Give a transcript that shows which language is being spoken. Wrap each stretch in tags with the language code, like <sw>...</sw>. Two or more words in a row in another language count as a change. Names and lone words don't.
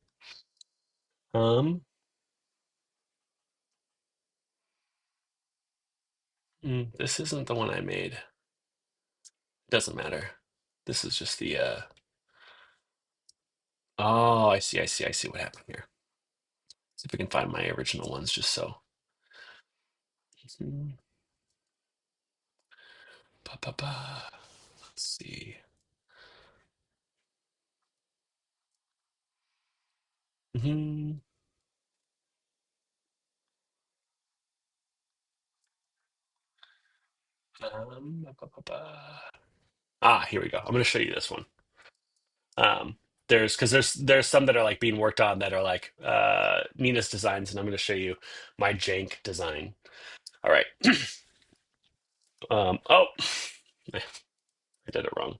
<en>Um, this isn't the one I made. Doesn't matter. This is just the oh, I see what happened here. See if we can find my original ones just so. Mhm. Ba, ba, ba. Let's see. Mhm. Ba, ba, ba, ba. Here we go. I'm going to show you this one. There's some that are like being worked on that are like Nina's designs, and I'm going to show you my jank design. All right. Oh, I did it wrong.</en>